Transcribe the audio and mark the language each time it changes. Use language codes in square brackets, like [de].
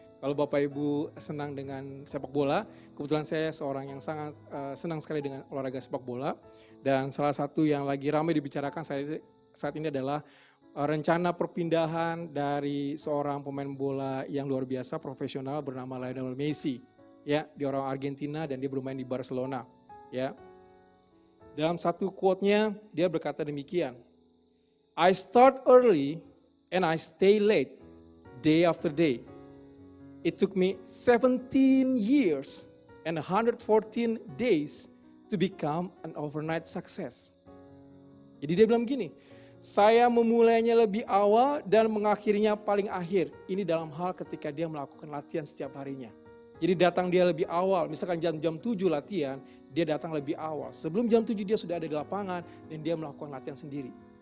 [id] Kalau Bapak Ibu senang dengan sepak bola, kebetulan saya seorang yang sangat senang sekali dengan olahraga sepak bola. Dan salah satu yang lagi ramai dibicarakan saat ini adalah rencana perpindahan dari seorang pemain bola yang luar biasa profesional bernama Lionel Messi, ya, dia orang Argentina dan dia bermain di Barcelona, ya. Dalam satu quote-nya dia berkata demikian, [en] I start early and I stay late day after day. It took me 17 years and 114 days to become an overnight success. [id] Jadi dia bilang begini, saya memulainya lebih awal dan mengakhirinya paling akhir. Ini dalam hal ketika dia melakukan latihan setiap harinya. Jadi datang dia lebih awal, misalkan jam 7 latihan, dia datang lebih awal. Sebelum jam 7 dia sudah ada di lapangan dan dia melakukan latihan sendiri.